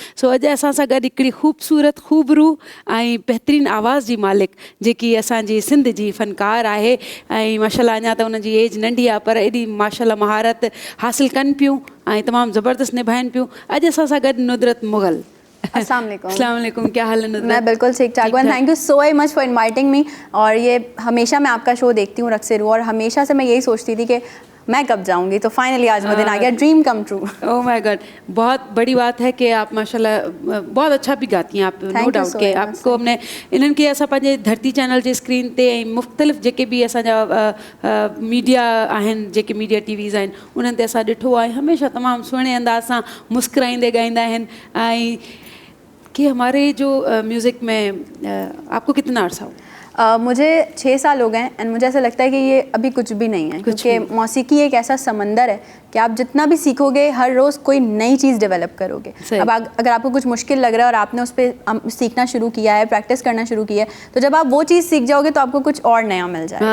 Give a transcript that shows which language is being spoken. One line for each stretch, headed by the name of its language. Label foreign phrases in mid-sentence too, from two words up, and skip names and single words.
Sindhi: सो अॼु असां सां गॾु हिकिड़ी ख़ूबसूरत ख़ूबरू ऐं बहितरीनु आवाज़ जी मालिक जेकी असांजी सिंध जी फ़नकार आहे। ऐं माशाल्लाह अञा त उन्हनि जी एज नंढी आहे, पर एॾी माशाल्लाह महारत हासिलु कनि पियूं ऐं तमामु ज़बरदस्त निभाइनि पियूं। अॼु असां सां गॾु नुदरत मुग़ल।
Arabic: السلام عليكم. السلام عليكم,
Urdu: کیا حال ہے نصرت? میں بالکل ٹھیک ٹھاک ہوں.
English: Thank you so much for inviting me.
Urdu: اور یہ ہمیشہ میں آپ کا شو دیکھتی ہوں رقص روح، اور ہمیشہ سے میں یہی سوچتی تھی کہ میں کب جاؤں گی، تو فائنلی آج وہ دن آ گیا,
English: dream come true. oh my god,
Urdu: بہت بڑی بات ہے کہ آپ ماشاءاللہ بہت اچھا بھی گاتی ہیں آپ,
English: नो you डाउट so
Urdu: के
English: much,
Urdu: آپ کو ہم نے
Sindhi: इन्हनि खे असां पंहिंजे धरती चैनल जे स्क्रीन ते ऐं मुख़्तलिफ़ जेके बि असांजा मीडिया आहिनि, जेके मीडिया टीवीज़ आहिनि, उन्हनि ते असां ॾिठो आहे, हमेशह तमामु सुहिणे अंदाज़ सां मुस्कुराईंदे ॻाईंदा आहिनि।
Urdu: ایں کہ ہمارے جو میوزک میں آپ کو کتنا عرصہ ہو? مجھے 6 سال ہو گئے ہیں، اینڈ مجھے ایسا لگتا ہے کہ یہ ابھی کچھ بھی نہیں ہے، کیونکہ موسیقی ایک ایسا سمندر ہے کہ آپ جتنا بھی سیکھو گے ہر روز کوئی نئی چیز ڈیولپ کرو گے. اب اگر آپ کو کچھ مشکل لگ رہا ہے اور آپ نے اس پر سیکھنا شروع کیا ہے، پریکٹس کرنا شروع کیا ہے، تو جب آپ وہ چیز سیکھ جاؤ گے تو آپ کو کچھ اور نیا مل جائے گا.